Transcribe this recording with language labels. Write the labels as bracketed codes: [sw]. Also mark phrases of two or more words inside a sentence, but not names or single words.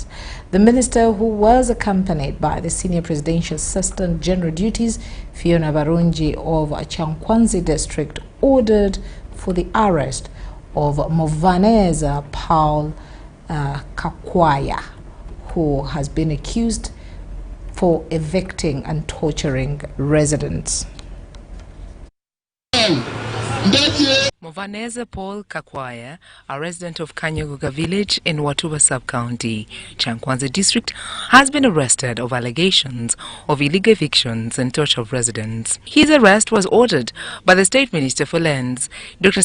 [en] The minister, who was accompanied by the Senior Presidential Assistant General Duties, Fiona Barunji of Chankwanzi district, ordered for the arrest of Movaneza Paul Kakwaya, who has been accused for evicting and torturing residents. Movaneza Paul Kakwaya, a resident of Kanyogoga village in Watuba sub-county, Chankwanzi district, has been arrested over allegations of illegal evictions and torture of residents. His arrest was ordered by the State Minister for Lands, Dr.